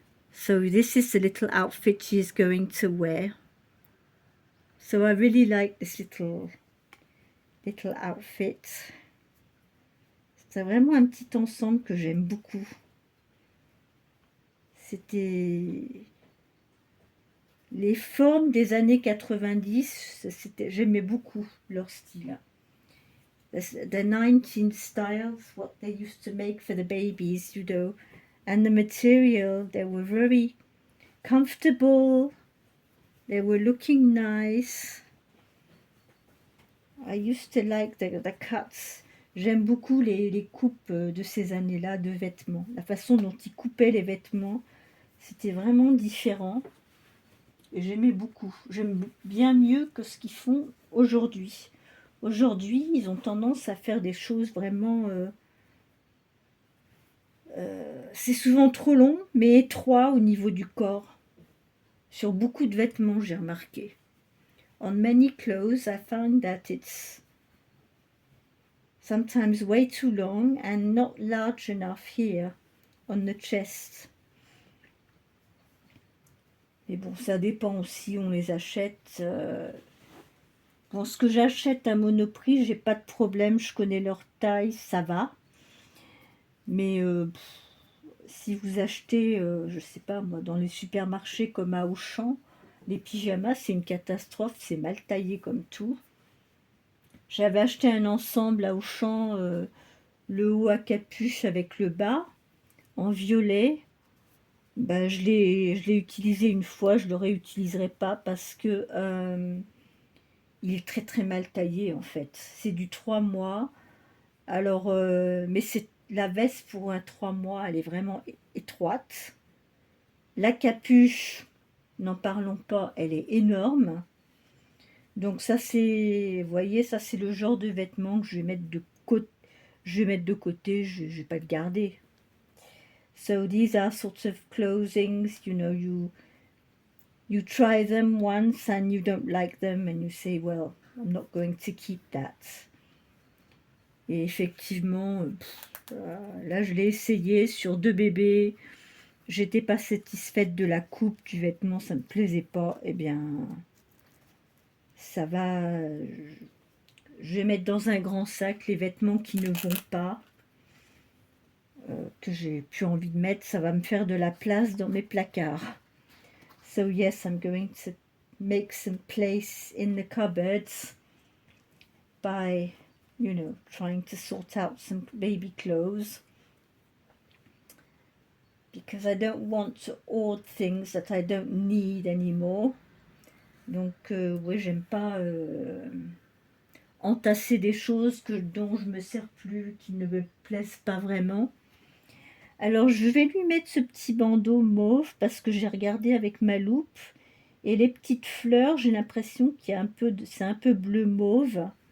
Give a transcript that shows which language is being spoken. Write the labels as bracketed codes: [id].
[en] So this is the little outfit she is going to wear. So I really like this little outfit. [fr] C'est vraiment un petit ensemble que j'aime beaucoup. C'était les formes des années 90, j'aimais beaucoup leur style. [en] The 19 styles, what they used to make for the babies, you know, and the material, they were very comfortable, they were looking nice. I used to like the cuts. [fr] J'aime beaucoup les coupes de ces années-là de vêtements. La façon dont ils coupaient les vêtements, c'était vraiment différent. Et j'aimais beaucoup. J'aime bien mieux que ce qu'ils font aujourd'hui. Aujourd'hui, ils ont tendance à faire des choses vraiment... c'est souvent trop long, mais étroit au niveau du corps. Sur beaucoup de vêtements, j'ai remarqué. [en] On many clothes, I found that it's sometimes way too long and not large enough here on the chest. [fr] Mais bon, ça dépend aussi, on les achète. Bon, ce que j'achète à Monoprix, j'ai pas de problème, je connais leur taille, ça va. Mais si vous achetez, je sais pas moi, dans les supermarchés comme à Auchan, les pyjamas, c'est une catastrophe, c'est mal taillé comme tout. J'avais acheté un ensemble à Auchan, le haut à capuche avec le bas, en violet. Ben, je l'ai utilisé une fois, je le réutiliserai pas parce que il est très très mal taillé en fait. C'est du 3 mois. Alors, mais c'est la veste pour un 3 mois, elle est vraiment étroite. La capuche, n'en parlons pas, elle est énorme. Donc ça c'est, vous voyez, ça c'est le genre de vêtements que je vais mettre de côté. Je vais pas le garder. [en] So these are sorts of clothings, you know, you try them once and you don't like them and you say, well, I'm not going to keep that. [fr] Et effectivement, là je l'ai essayé sur 2 bébés. J'étais pas satisfaite de la coupe du vêtement, ça me plaisait pas. Eh bien, ça va. Je vais mettre dans un grand sac les vêtements qui ne vont pas, que j'ai plus envie de mettre. Ça va me faire de la place dans mes placards. [en] So yes, I'm going to make some place in the cupboards by, you know, trying to sort out some baby clothes. Because I don't want to hoard things that I don't need anymore. [fr] Donc, oui, j'aime pas entasser des choses dont je me sers plus, qui ne me plaisent pas vraiment. Alors, je vais lui mettre ce petit bandeau mauve parce que j'ai regardé avec ma loupe. Et les petites fleurs, j'ai l'impression qu'il y a c'est un peu bleu mauve.